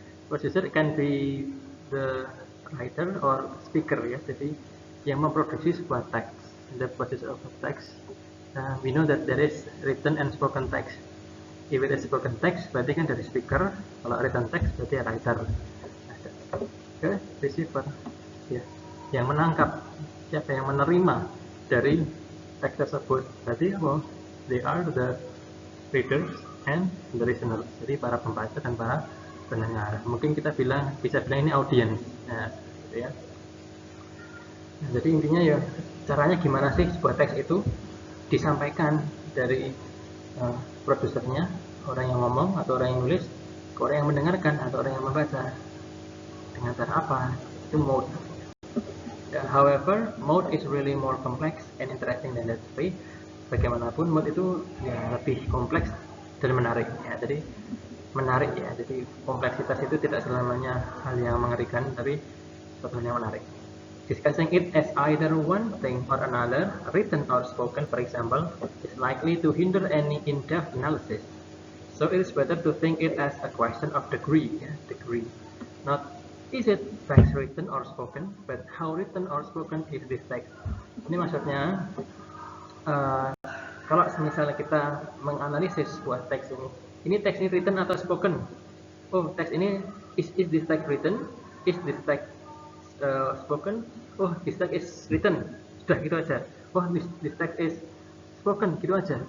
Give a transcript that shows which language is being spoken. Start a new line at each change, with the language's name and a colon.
English: Producer can be the writer or speaker ya.
Indonesian: Jadi yang memproduksi sebuah teks.
English: The process of a text, we know that there is written and spoken text. If it is spoken text,
Indonesian: berarti kan dari
English: speaker. Kalau written text, berarti writer. Okay, receiver.
Indonesian: Ya, yang menangkap, siapa yang menerima dari teks tersebut. Berarti
English: they are the readers and the listeners.
Indonesian: Jadi para pembaca dan para pendengar. Mungkin kita bisa bilang ini audience. Nah, gitu ya. Nah, jadi intinya ya caranya gimana sih sebuah teks itu disampaikan dari produsernya, orang yang ngomong atau orang yang nulis, ke orang yang mendengarkan atau orang yang membaca. Dengan cara apa? Itu mode.
English: However, mode is really more complex and interesting than that.
Indonesian: Tapi bagaimanapun mode itu ya lebih kompleks dan menarik ya. Jadi menarik ya. Jadi kompleksitas itu tidak selamanya hal yang mengerikan, tapi suatu hal yang menarik.
English: Discussing it as either one thing or another, written or spoken, for example, is likely to hinder any in-depth analysis. So it is better to think it as a question of degree, ya, degree. Not is it text written or spoken, but how written or spoken is this text.
Indonesian: Ini maksudnya, kalau misalnya kita menganalisis sebuah teks ini teks ini written atau spoken? Oh, teks ini
English: is this text written? Is this text spoken? Oh, this text is written.
Indonesian: Sudah gitu aja.
English: Oh, this text is spoken,
Indonesian: gitu aja.